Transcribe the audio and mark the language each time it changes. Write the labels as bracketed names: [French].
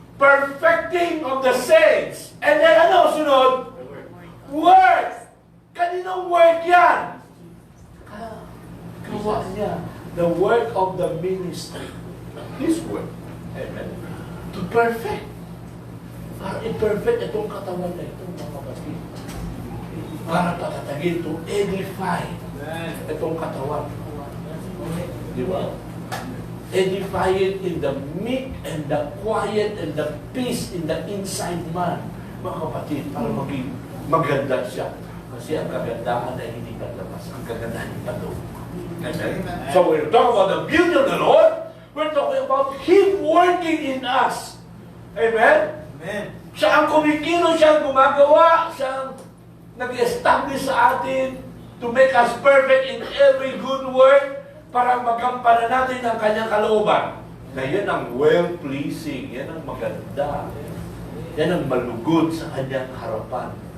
[English] Perfecting of the saints. [Filipino] And then ano sunod? Work. Kaninong work yan? Gawa niya. [English] The work of the ministry. His work. Amen. To perfect. [Filipino] Para i-perfect itong katawan na ito, mga kapatid. Para patatagin [English] to edify [Filipino] itong katawan. Di ba? [English] Edify it in the meek and the quiet and the peace in the inside man. [Filipino] Mga kapatid, para maging maganda siya. Kasi ang kagandahan ay hindi paglabas. Ang kagandahan ay patulog. Amen. [English] So we're talking about the beauty of the Lord. We're talking about Him working in us. Amen? Amen. [Filipino] Siya ang kumikilos, siya ang gumagawa, siya ang nag-establish sa atin [English] to make us perfect in every good work [Filipino] para magampanan natin ang kanyang kalooban. Na yan ang well-pleasing, yan ang maganda, yan ang malugod sa kanyang harapan.